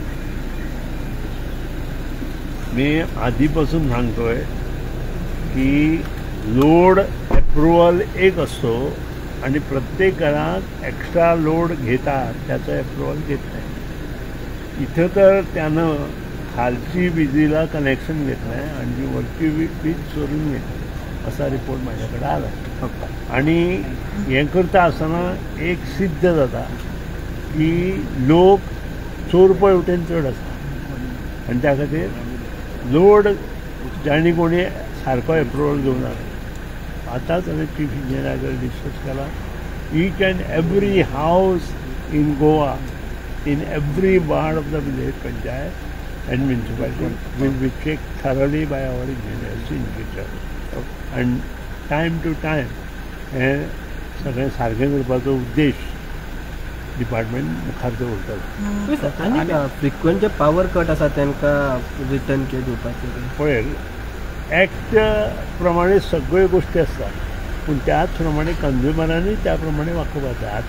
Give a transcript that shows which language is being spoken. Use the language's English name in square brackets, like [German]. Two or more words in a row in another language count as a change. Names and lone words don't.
[Marathi] मी आधीपासून सांगतोय की [English] load approval [Marathi] एक असतो आणि प्रत्येक घरात [English] extra load [Marathi] घेतात त्याचं अप्रुव्हल घेत नाही. इथं तर त्यानं खालची विजेला कनेक्शन घेतलं आहे आणि वरची वीज चोरून घेतली असा रिपोर्ट माझ्याकडे आला. [Konkani] आणि हे करता असताना एक सिद्ध जाता की लोक चोर पळवटेन चड आसा आणि त्या खातीर लोड जाणी कोणी सारको अप्रुवल घेवन आतांच हांवें चीफ इंजिनियरा कडेन डिस्कस केला. [English] each and every house in Goa, in every ward of the village panchayat and municipality will be checked thoroughly by our engineers in future. And time to time [Konkani] हे सगळें सारकें करपाचो उद्देश डिपार्टमेंट मुखार दवरता. आनी फ्रिक्वेंट जे [English] power cut [Konkani] आसा तांकां रिटर्न के दिवपाचे पळय, एक्ट प्रमाणे सगळ्यो गोश्टी आसतात पूण त्याच प्रमाणे कंज्युमरांनी त्या प्रमाणे वागोवपाक जाय.